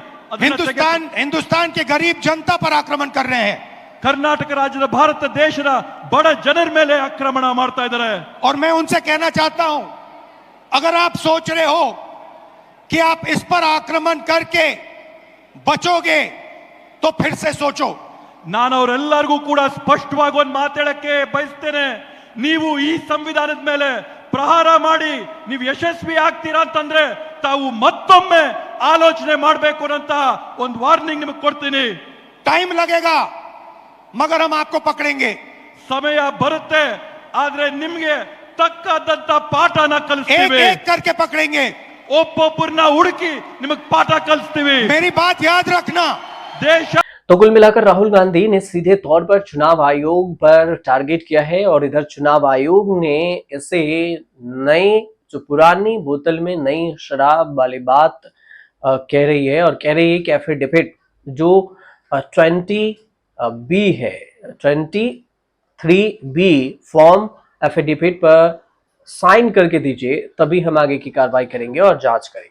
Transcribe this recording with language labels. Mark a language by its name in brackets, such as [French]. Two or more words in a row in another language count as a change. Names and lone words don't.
[Hindi] हिंदुस्तान के गरीब जनता पर आक्रमण कर रहे हैं [Kannada] ಕರ್ನಾಟಕ ರಾಜ್ಯದ ಭಾರತ ದೇಶದ ಬಡ ಜನರ ಮೇಲೆ ಆಕ್ರಮಣ ಮಾಡ್ತಾ ಇದ್ದಾರೆ. [Hindi] और मैं उनसे कहना चाहता हूं, अगर आप सोच रहे हो कि आप इस पर आक्रमण करके बचोगे तो फिर से सोचो. [Kannada] ನಾನು ಅವರೆಲ್ಲರಿಗೂ ಕೂಡ ಸ್ಪಷ್ಟವಾಗಿ ಒಂದು ಮಾತಾಡಕ್ಕೆ ಬಯಸ್ತೇನೆ. ನೀವು ಈ ಸಂವಿಧಾನದ ಮೇಲೆ ಪ್ರಹಾರ ಮಾಡಿ ನೀವು ಯಶಸ್ವಿ ಆಗ್ತೀರಾ ಅಂತಂದ್ರೆ ತಾವು ಮತ್ತೊಮ್ಮೆ ಆಲೋಚನೆ ಮಾಡಬೇಕು ಅಂತ ಒಂದು ವಾರ್ನಿಂಗ್ ನಿಮಗೆ ಕೊಡ್ತೀನಿ. [Hindi] टाइम लगेगा मगर हम आपको पकड़ेंगे. [Kannada] ಸಮಯ ಬರುತ್ತೆ, ಆದ್ರೆ ನಿಮ್ಗೆ ತಕ್ಕದಂತ ಪಾಠನ [Hindi] एक [Kannada] ಕಲಿಸ್ತೀವಿ. [Hindi] एक करके पकड़ेंगे. [Kannada] ಒಬ್ಬೊಬ್ಬರನ್ನ ಹುಡುಕಿ ನಿಮಗೆ ಪಾಠ ಕಲಿಸ್ತೀವಿ. [Hindi] मेरी बात याद रखना. [Kannada] ದೇಶ [Hindi] तो कुल मिलाकर राहुल गांधी ने सीधे तौर पर चुनाव आयोग पर टारगेट किया है और इधर चुनाव आयोग ने इसे नई जो पुरानी बोतल में नई शराब वाली बात कह रही है और कह रही है कि एफिडेविट जो 20B है 23B [English] form affidavit [Hindi] पर साइन करके दीजिए, तभी हम आगे की कार्रवाई करेंगे और जांच करेंगे.